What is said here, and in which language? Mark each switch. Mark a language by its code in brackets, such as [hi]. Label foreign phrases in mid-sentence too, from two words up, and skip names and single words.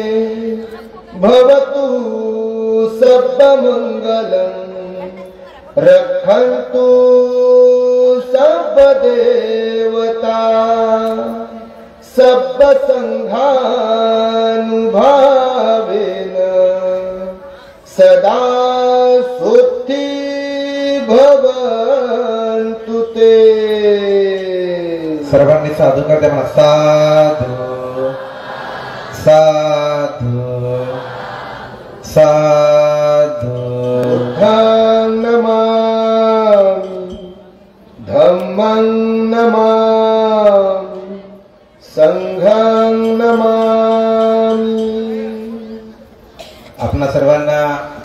[pi] भवतु सब्ब मंगलम् रक्षन्तु सब्ब देवता सब्ब संघानुभावेन सदा सुखी भवन्तु ते. [mr] सर्वांनी साधू करते म्हणा. [pi] साधू साधू साधू. बुद्धं नमामि धम्मं नमामि संघं नमामि. [mr] आपणा सर्वांना